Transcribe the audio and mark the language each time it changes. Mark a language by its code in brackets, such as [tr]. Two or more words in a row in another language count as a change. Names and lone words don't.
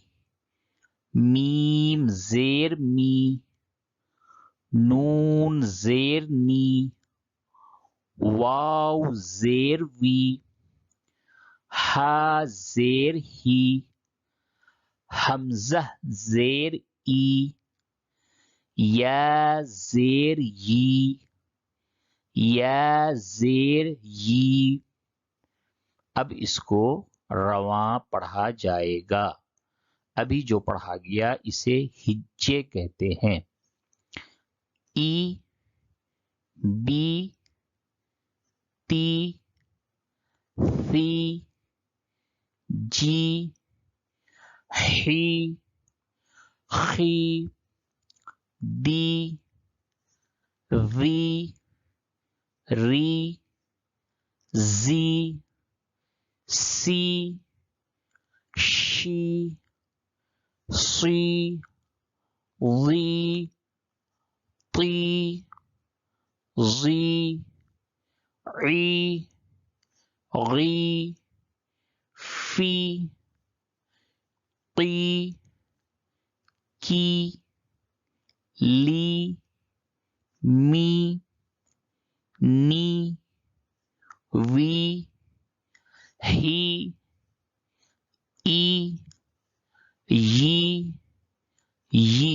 [ur] میم زیر می، نون زیر نی، واو زیر وی، ہا زیر ہی، حمزہ زیر ای، یا زیر یی، یا زیر یی۔ اب اس کو رواں پڑھا جائے گا۔ ابھی جو پڑھا گیا اسے ہجے کہتے ہیں۔ ای، بی، تی، ثی، جی، حی، خی، دی، ذی، ری، زی، سی، شی، صی، ضی، طی، ظی، عی، غی، فی، قی، کی، لی، می، نی، وی، ہی، ای، یی۔